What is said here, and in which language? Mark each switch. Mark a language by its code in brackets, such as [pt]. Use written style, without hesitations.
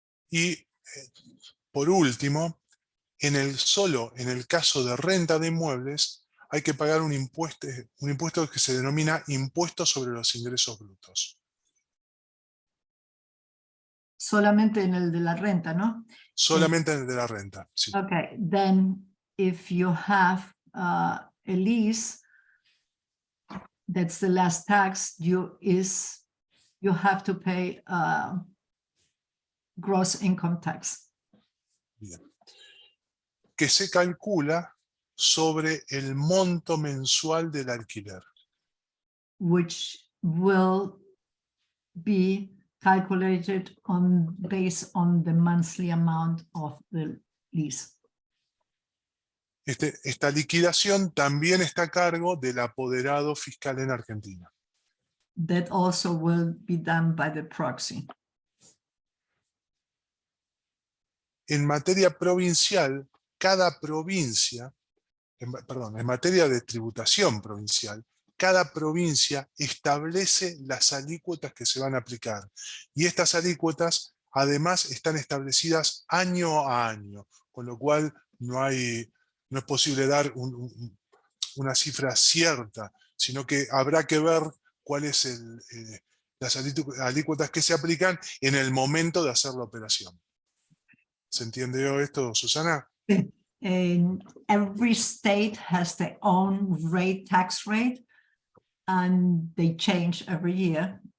[es] Y por último, solo en el caso de renta de inmuebles, hay que pagar un impuesto que se denomina impuesto sobre los ingresos brutos. Solamente en el de la renta, ¿no? Solamente en el de la renta, sí. [en] Okay, then if you have a lease, that's the last tax, you have to pay gross income tax. [es] Bien. Que se calcula sobre el monto mensual del alquiler. [en] Which will be calculated based on the monthly amount of the lease. [es] Esta liquidación también está a cargo del apoderado fiscal en Argentina. [en] That also will be done by the proxy. [es] En materia provincial, cada provincia, en materia de tributación provincial, cada provincia establece las alícuotas que se van a aplicar. Y estas alícuotas, además, están establecidas año a año, con lo cual no es posible dar una cifra cierta, sino que habrá que ver cuáles las alícuotas que se aplican en el momento de hacer la operación. ¿Se entendió esto, Susana? [en] And every state has their own tax rate, and they change every year.